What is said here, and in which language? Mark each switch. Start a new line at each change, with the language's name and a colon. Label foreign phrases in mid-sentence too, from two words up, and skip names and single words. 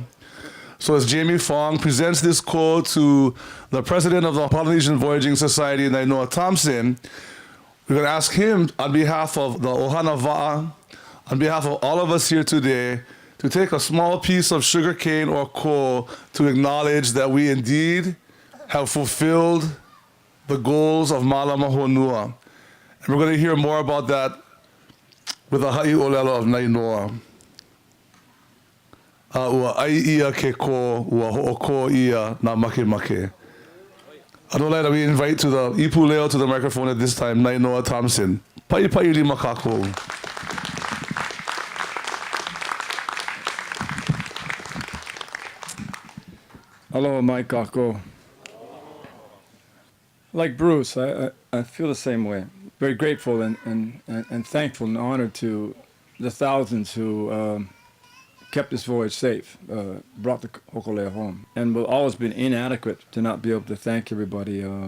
English: So as Jamie Fong presents this ko to the president of the Polynesian Voyaging Society, Nainoa Thompson, we're going to ask him on behalf of the Ohana Va'a, on behalf of all of us here today, to take a small piece of sugar cane or ko to acknowledge that we indeed have fulfilled the goals of Malama Honua. And we're going to hear more about that with the
Hawaiian: haʻi ʻōlelo
English: of Nainoa.
Hawaiian: Ua ai ia ke ko, ua ho'oko ia nā make.
English: Adolaida, we invite to the ipuleo to the microphone at this time, Nainoa Thompson.
Hawaiian: Pai lima kākou. Aloha mai kākou.
English: Like Bruce, I feel the same way. Very grateful and thankful and honored to the thousands who kept this voyage safe, brought the Hōkūleʻa home, and will always been inadequate to not be able to thank everybody.